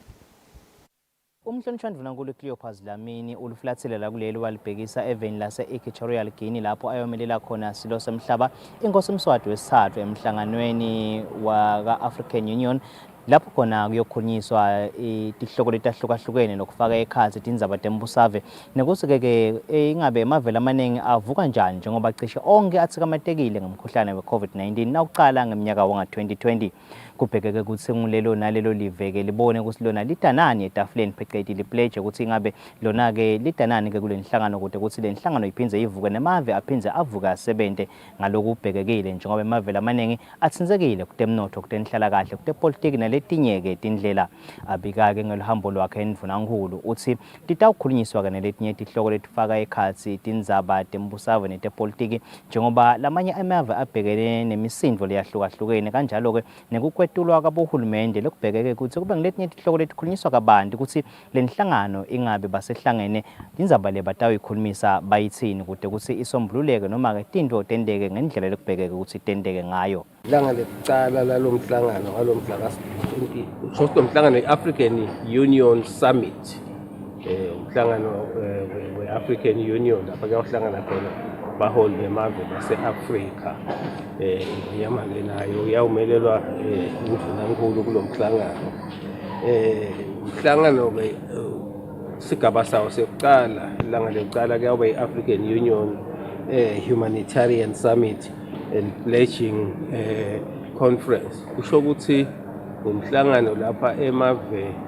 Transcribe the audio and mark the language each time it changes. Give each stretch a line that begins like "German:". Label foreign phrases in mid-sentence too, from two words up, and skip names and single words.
Swati: Umhlonishwa Ndvunankulu Cleopas Lamini uluflathile la kuleli walibhekisa event lase Equitable lapho ayomelela khona silo semhlaba inkosi Mswati wesithathu emhlanganweni waka-African Union lapho khona kuyokhulunyiswa itihloko letahlukahlukene nokufaka ekhatsi tindzaba tembusave nekuthi-ke ingabe emavele amaningi avuka njani njengoba cishe onke athikamatekile ngomkhuhlane we-COVID-19 nakuqala ngeminyaka wanga-2020 kubhekeke ukuthi ngulelo nalelo live-ke libone ukuthi lona lidanani etafuleni phecelezi lipledge ukuthi ingabe lona-ke lidanani-ke kule nhlangano kude ukuthi le nhlangano iphindze ivuke nemave aphindze avuke asebente ngalokhu kubhekekile njengoba emavele amaningi athinzekile kutemnotho kutenhlalakahle kutepolitiki naletinye-ke tindlela abika-ke ngeluhambo lwakhe Ndvunankulu uthi titawukhulunyiswa-ke naletinye tihloko letifaka ekhatsi tindzaba tembusave netepolitiki njengoba lamanye amave abhekene nemisindvo leyahlukahlukene kanjalo-ke nekukwetulwa kabohulumende lekubhekeke ukuthi kube ngiletinye tihloko letikhulunyiswa kabanti ukuthi le nhlangano ingabe basehlangene tindzaba le batayikhulumisa bayithini kude ukuthi isombululeke noma-ke tintfo tendeke ngendlela lekubhekeke ukuthi tendeke ngayo. Ilanga lekucala lalomhlangano ngalomhla umhlangano we-African Union Summit umhlangano we-African Union lapha kuyohlangana khona abaholi bemave base-Afrika yamanje nayo yawumelelwa Ndvunankulu kulo mhlangano umhlangano-ke sigaba sawo sekucala ilanga lekucala kuyawuba i-African Union Humanitarian Summit and Pledging Conference kusho ukuthi umhlangano lapha emave